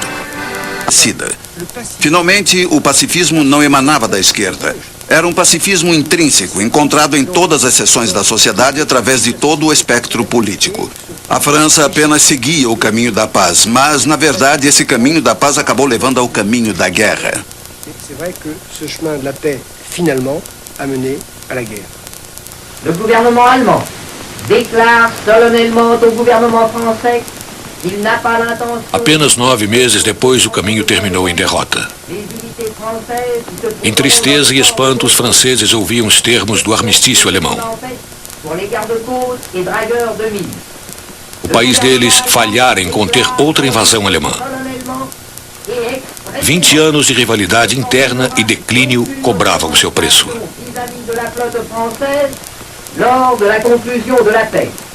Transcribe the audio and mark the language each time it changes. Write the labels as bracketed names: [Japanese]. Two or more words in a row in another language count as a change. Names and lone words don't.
[Portuguese] Finalmente, o pacifismo não emanava da esquerda. Era um pacifismo intrínseco, encontrado em todas as seções da sociedade através de todo o espectro político. A França apenas seguia o caminho da paz, mas, na verdade, esse caminho da paz acabou levando ao caminho da guerra. [French] C'est vrai que ce chemin de la paix, finalement, a mené à la guerre. Le gouvernement allemand déclare solennellement au gouvernement français qu'il n'a pas l'intention... [Portuguese] Apenas 9 meses depois, o caminho terminou em derrota. Em tristeza e espanto, os franceses ouviam os termos do armistício alemão. O país deles falhara em conter outra invasão alemã. 20 anos de rivalidade interna e declínio cobravam seu preço. [French] Lors de la conclusion de la paix.